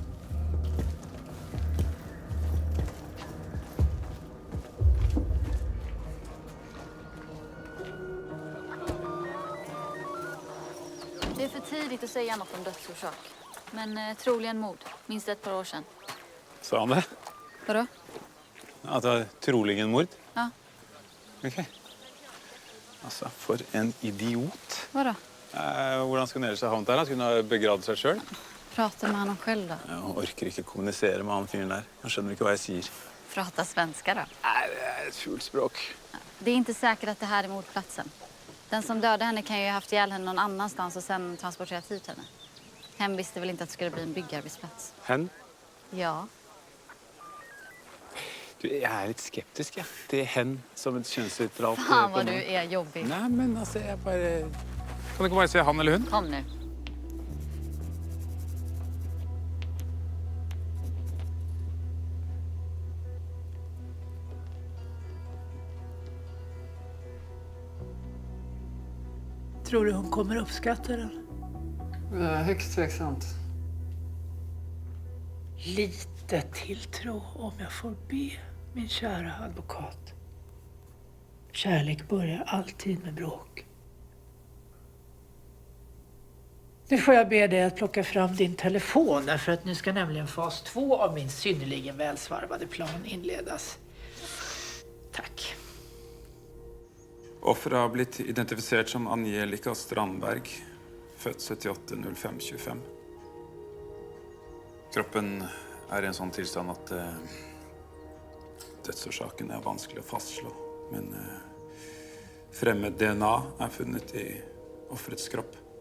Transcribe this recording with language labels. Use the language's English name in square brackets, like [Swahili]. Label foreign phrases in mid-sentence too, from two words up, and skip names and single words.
[Swedish] Det är för tidigt att säga något om dödsorsak. Men troligen mord. Minst ett par år sedan. Sa han det? Vadå? [Norwegian] At det var troligen mord? Ja. Ok. Altså, for en idiot. [Swedish] Vadå? [Norwegian] Hvordan skulle han ellers ha havnet der? Han skulle ha begravd seg selv. [Swedish] Prata med honom själv då. [Norwegian] Jeg orker ikke kommunisere med han fyren der. Han skjønner ikke hva jeg sier. [Swedish] Prata svenska då. Nej, det är ett fult språk. Det är inte säkert att det här är mordplatsen. Den som dödade henne kan ju ha haft ihjäl henne någon annanstans och sen transporterat hit henne. Hen visste väl inte att det skulle bli en byggarbetsplats. Hen? Ja. [Norwegian] Du, jeg er litt skeptisk, ja. Det er hen som et kjønnsnøytralt. [Swedish] Fan vad du är jobbig. Nej, men alltså jag bara... [Norwegian] Kan du ikke bare se han eller hun? [Swedish] Kom nu. Tror du hon kommer uppskatta den? Högst tveksamt. Lite tilltro om jag får be, min kära advokat. Kärlek börjar alltid med bråk. Nu får jag be dig att plocka fram din telefon därför att nu ska nämligen fas 2 av min synnerligen välsvarvade plan inledas. Tack. [Norwegian] Offeret har blitt identifisert som Angelica Strandberg, født 78.05.25. Kroppen er i en sånn tilstand at Dødsorsaken er vanskelig å fastslå, men fremmed DNA er funnet i offerets kropp.